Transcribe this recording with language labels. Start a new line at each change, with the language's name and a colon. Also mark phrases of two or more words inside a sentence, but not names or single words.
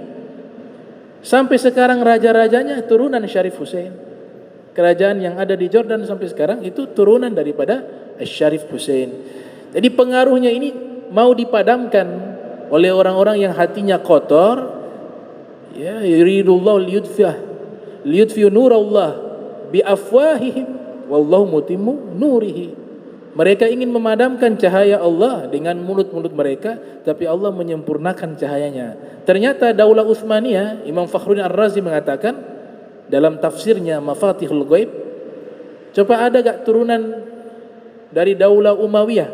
Indonesian: Sampai sekarang raja-rajanya turunan Syarif Hussein. Kerajaan yang ada di Jordan sampai sekarang itu turunan daripada Syarif Hussein. Jadi pengaruhnya ini mau dipadamkan oleh orang-orang yang hatinya kotor. Ya,
Arabic: يريدون ليطفئوا نور الله بأفواههم والله متم نوره.
Indonesian: Mereka ingin memadamkan cahaya Allah dengan mulut-mulut mereka, tapi Allah menyempurnakan cahayanya. Ternyata Daulah Utsmaniyah, Imam Fakhruddin Ar-Razi mengatakan dalam tafsirnya Mafatihul Ghaib, coba ada gak turunan dari Daulah Umayyah?